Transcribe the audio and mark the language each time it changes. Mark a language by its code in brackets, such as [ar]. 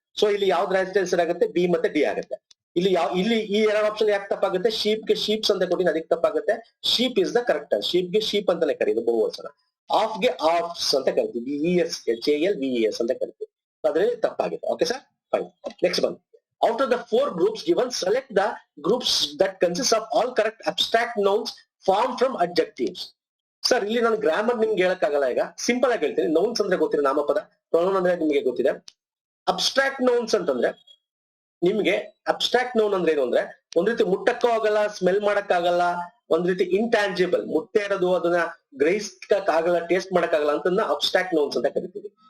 [kn] So ಇಲ್ಲಿ ಯಾವ್ದು right answer ಆಗುತ್ತೆ? ಬಿ ಮತ್ತೆ ಡಿ ಆಗುತ್ತೆ. ಇಲ್ಲಿ ಈ 2 ಆಪ್ಷನ್ ಯಾಕೆ ತಪ್ಪಾಗುತ್ತೆ? ಶೀಪ್ ಗೆ ಶೀಪ್ಸ್ ಅಂತ ಕೊಟ್ಟಿನಿ, ಅದಕ್ಕೆ ತಪ್ಪಾಗುತ್ತೆ. [en] Sheep is the correct. [kn] Sheep ಗೆ ಶೀಪ್ ಅಂತಾನೆ ಕರೀದು ಬಹುವಚನ. ಆಫ್ ಗೆ ಆಫ್ಸ್ ಅಂತ ಕರಿತೀವಿ. HALVES ಅಂತ ಕರಿತೀವಿ. ಅದ್ರಲ್ಲಿ ತಪ್ಪಾಗಿದೆ. Okay sir, fine. ನೆಕ್ಸ್ಟ್ ಬಂದು. [en] Out of the 4 groups given, select the groups that consist of all correct abstract nouns formed from adjectives. [kn] Sir ಇಲ್ಲಿ ನಾನು ಗ್ರಾಮರ್ ನಿಮ್ಗೆ ಹೇಳಕ್ಕಾಗಲ್ಲ. ಈಗ ಸಿಂಪಲ್ ಆಗಿ ಹೇಳ್ತೀನಿ. ನೌನ್ಸ್ ಅಂದ್ರೆ ಗೊತ್ತಿದೆ, ನಾಮಪದ. ಪ್ರೊನೌನ್ ಅಂದ್ರೆ ನಿಮ್ಗೆ ಗೊತ್ತಿದೆ. ಅಬ್ಸ್ಟ್ರಾಕ್ಟ್ ನೌನ್ಸ್ ಅಂತಂದ್ರೆ ನಿಮ್ಗೆ ಅಬ್ಸ್ಟ್ರಾಕ್ಟ್ ನೌನ್ ಅಂದ್ರೆ ಏನು ಅಂದ್ರೆ ಒಂದ್ ರೀತಿ ಮುಟ್ಟಕ್ಕೂ ಆಗಲ್ಲ, ಸ್ಮೆಲ್ ಮಾಡಕ್ಕಾಗಲ್ಲ, ಒಂದ್ ರೀತಿ ಇಂಟ್ಯಾಂಜಿಬಲ್, ಮುಟ್ಟೆ ಇರೋದು, ಅದನ್ನ ಗ್ರಹಿಸಕ್ಕಾಗಲ್ಲ, ಟೇಸ್ಟ್ ಮಾಡಕ್ಕಾಗಲ್ಲ ಅಂತ ಅಬ್ಸ್ಟ್ರಾಕ್ಟ್ ನೌನ್ಸ್ ಅಂತ ಕರಿತೀವಿ.